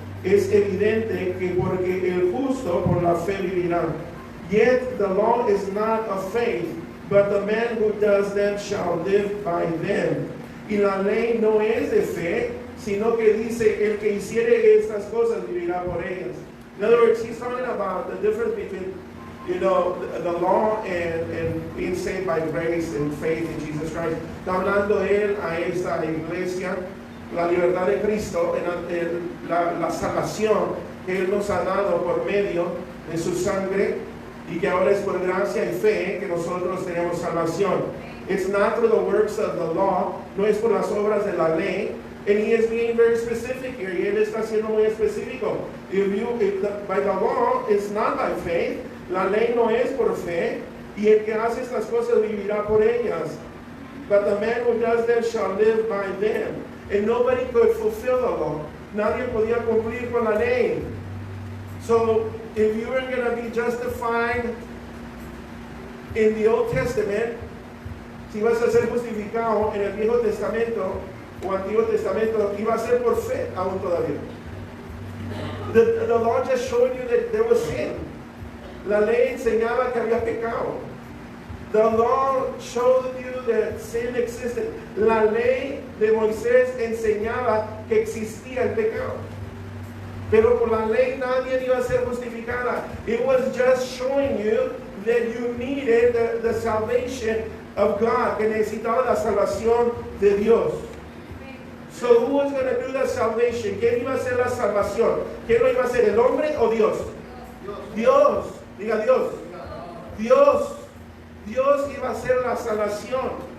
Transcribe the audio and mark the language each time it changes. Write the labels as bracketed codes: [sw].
[es] Es evidente que porque el justo por la fe vivirá. [en] Yet the law is not of faith, but the man who does them shall live by them. [es] Y la ley no es de fe, sino que dice, el que hiciere estas cosas vivirá por ellas. [en] In other words, he's talking about the difference between, the law and being saved by grace and faith in Jesus Christ. [es] Está hablando él a esta iglesia, la libertad de Cristo, la salvación que Él nos ha dado por medio de su sangre, y que ahora es por gracia y fe que nosotros tenemos salvación. [en] It's not through the works of the law, [es] no es por las obras de la ley. [en] And he is being very specific here. [es] Y él está siendo muy específico. [en] By the law, it's not by faith. [es] La ley no es por fe. Y el que hace estas cosas vivirá por ellas. [en] But the man who does them shall live by them. And nobody could fulfill the law. [es] Nadie podía cumplir con la ley. [en] So, if you were going to be justified in the Old Testament, [es] si vas a ser justificado en el Viejo Testamento o Antiguo Testamento, iba a ser por fe aún todavía. [en] The law just showed you that there was sin. [es] La ley enseñaba que había pecado. [en] The law showed you that sin existed. [es] La ley de Moisés enseñaba que existía el pecado. Pero por la ley nadie iba a ser justificada. [en] It was just showing you that you needed the salvation of God, [es] que necesitaba la salvación de Dios. [en] So who was going to do the salvation? [es] ¿Quién iba a hacer la salvación? ¿Quién lo iba a hacer, el hombre o Dios? Dios. Diga Dios. Dios iba a hacer la salvación.